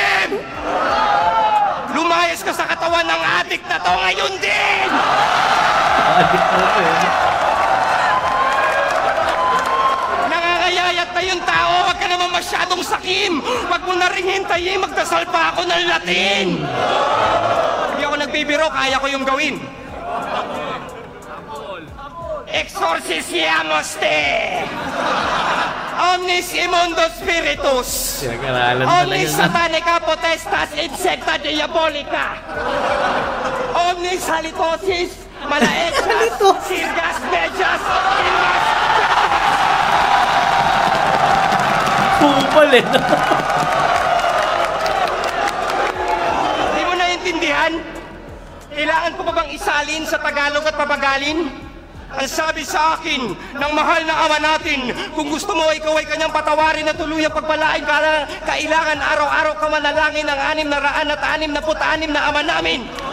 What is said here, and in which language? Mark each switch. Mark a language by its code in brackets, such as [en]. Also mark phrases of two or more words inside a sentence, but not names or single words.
[tl] Lumayas ka sa katawan ng adik na to ngayon din! Adik na ito, eh. Nangangayayat na yung tao, wag ka naman masyadong sakim. Wag mo na rin hintayin, magdasal pa ako ng Latin. Hindi ako nagbibiro, kaya ko yung gawin. [la] Exorcisiamos te! Omnis immundo spiritus! [tl] Pinag-aralan talaga Omnis na. [la] satanica potestas insecta diabolica! Omnis halitosis malaexas sirgas medyas ilmas! [tl] Pupal, eh. Hindi mo naiintindihan? Kailangan ko pa bang isalin sa Tagalog at papagalin? Ang sabi sa akin ng mahal na ama natin, kung gusto mo ikaw ay kanyang patawarin at tuluyang pagpalain ka, kailangan araw-araw ka manalangin ng 666 na ama namin.